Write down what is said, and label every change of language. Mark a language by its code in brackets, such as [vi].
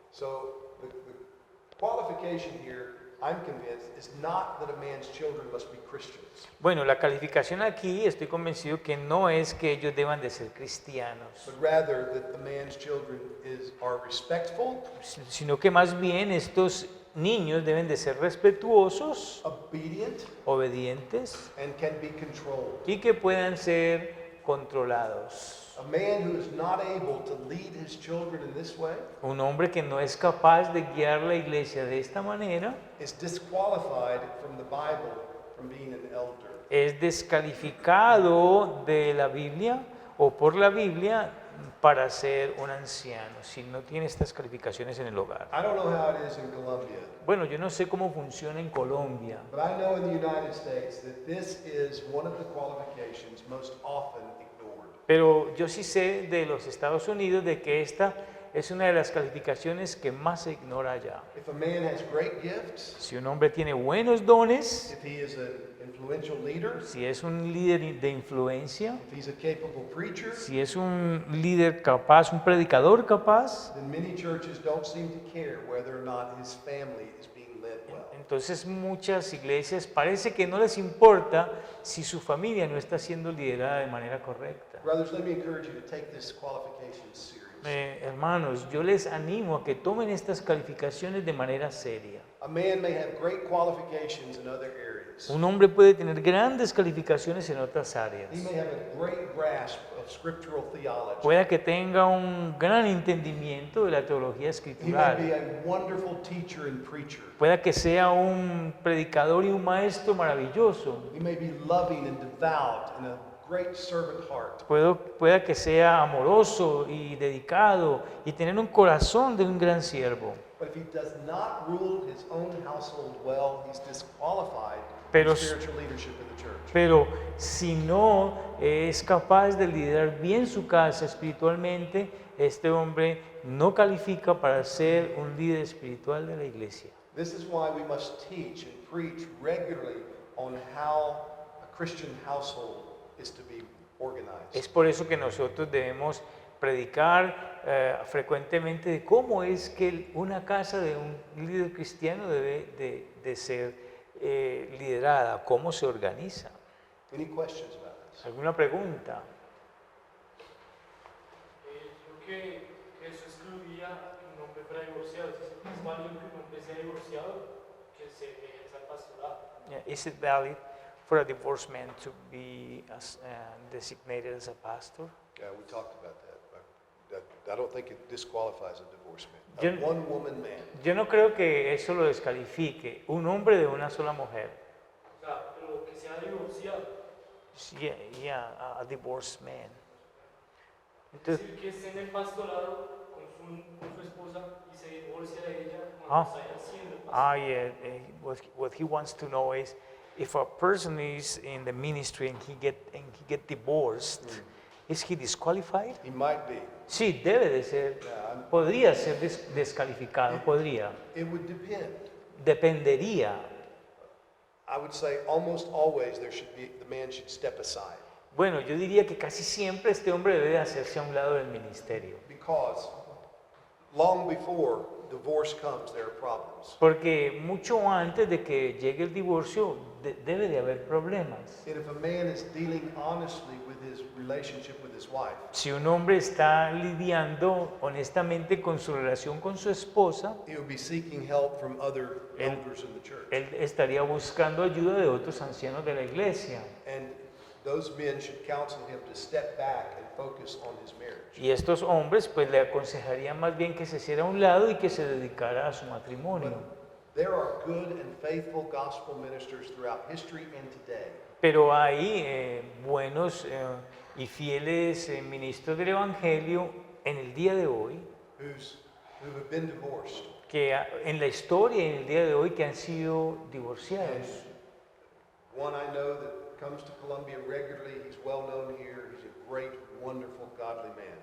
[en] So the qualification here, I'm convinced, is not that a man's children must be Christians. [es] Bueno, la calificación aquí estoy convencido que no es que ellos deban de ser cristianos, [en] But rather that the man's children are respectful, [es] sino que más bien estos niños deben de ser respetuosos, [en] obedient, [es] obedientes [en] and can be controlled. [es] y que puedan ser controlados. [en] A man who is not able to lead his children in this way [es] Un hombre que no es capaz de guiar la iglesia de esta manera [en] is disqualified from the Bible from being an elder. [es] es descalificado de la Biblia o por la Biblia para ser un anciano, si no tiene estas calificaciones en el hogar. [en] I don't know how it is in Colombia, [es] Bueno, yo no sé cómo funciona en Colombia, [en] but I know in the United States that this is one of the qualifications most often ignored. [es] pero yo sí sé de los Estados Unidos de que esta es una de las calificaciones que más se ignora allá. [en] If a man has great gifts, [es] Si un hombre tiene buenos dones, [en] if he is an influential leader, [es] si es un líder de influencia, [en] if he's a capable preacher, [es] si es un líder capaz, un predicador capaz, [en] then many churches don't seem to care whether or not his family is being led well. [es] entonces muchas iglesias parece que no les importa si su familia no está siendo liderada de manera correcta. [en] Brothers, let me encourage you to take this qualification serious. [es] Hermanos, yo les animo a que tomen estas calificaciones de manera seria. [en] A man may have great qualifications in other areas. [es] Un hombre puede tener grandes calificaciones en otras áreas. [en] He may have a great grasp of scriptural theology. [es] Puede que tenga un gran entendimiento de la teología escritural. [en] a wonderful teacher and preacher. [es] Puede que sea un predicador y un maestro maravilloso. [en] He may be loving and devout and a great servant heart. [es] Pueda que sea amoroso y dedicado y tener un corazón de un gran siervo. [en] But if he does not rule his own household well, he's disqualified [es] Pero- [en] from spiritual leadership in the church. [es] Pero si no es capaz de liderar bien su casa espiritualmente, este hombre no califica para ser un líder espiritual de la iglesia. [en] This is why we must teach and preach regularly on how a Christian household is to be organized. [es] Es por eso que nosotros debemos predicar frecuentemente de cómo es que una casa de un líder cristiano debe de ser liderada, cómo se organiza. [en] Any questions about this? [es] ¿Alguna pregunta? Yo que eso excluía que un hombre fuera divorciado. Es válido que un hombre sea divorciado, que se ejerza el pastorado. [en] Yeah, is it valid for a divorced man to be designated as a pastor? Yeah, we talked about that. I don't think it disqualifies a divorced man. [es] Yo- [en] A one-woman man. [es] Yo no creo que eso lo descalifique. Un hombre de una sola mujer. O sea, pero que sea divorciado. [en] Yeah, yeah, a divorced man. [es] Es Entonces, decir, que esté en el pastorado con su esposa y se divorcia de ella Ah. cuando está ejerciendo el pastorado. [en] yeah, what he wants to know is if a person is in the ministry and he get divorced, is he disqualified? He might be. [es] Sí, debe de ser. [en] Yeah, [es] Podría ser descalificado, podría. [en] it would depend. [es] Dependería. [en] I would say almost always the man should step aside [es] Bueno, yo diría que casi siempre este hombre debe hacerse a un lado del ministerio. [en] because long before divorce comes, there are problems. [es] Porque mucho antes de que llegue el divorcio debe de haber problemas. [en] And if a man is dealing honestly with his relationship with his wife, [es] Si un hombre está lidiando honestamente con su relación con su esposa, [en] he would be seeking help from other [es] El- [en] elders in the church. [es] él estaría buscando ayuda de otros ancianos de la iglesia. [en] And those men should counsel him to step back and focus on his marriage. [es] Y estos hombres pues le aconsejarían más bien que se hiciera a un lado y que se dedicara a su matrimonio. [en] There are good and faithful gospel ministers throughout history and today [es] Pero hay buenos y fieles ministros del Evangelio en el día de hoy, [en] who have been divorced. [es] que en la historia y en el día de hoy que han sido divorciados. [en] One I know that comes to Columbia regularly, he's well known here, he's a great, wonderful, godly man.